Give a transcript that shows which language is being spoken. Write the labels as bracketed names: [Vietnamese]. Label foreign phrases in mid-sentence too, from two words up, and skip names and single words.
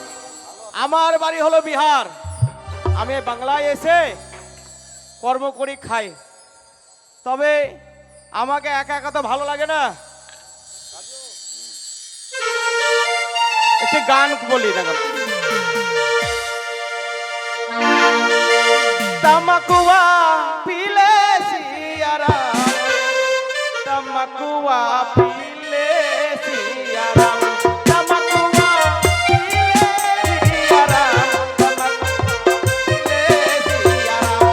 [Bangla] আমার বাড়ি হলো বিহার। আমি এই বাংলায় এসে কর্ম করি খাই। তবে আমাকে একা একা তো ভালো লাগে না, একটি গান বলি না কেন। [Bhojpuri] तमकुआ पीले सियारा, तमकुआ पीले सियारा, तमकुआ पीले सियारा, तमकुआ पीले सियारा।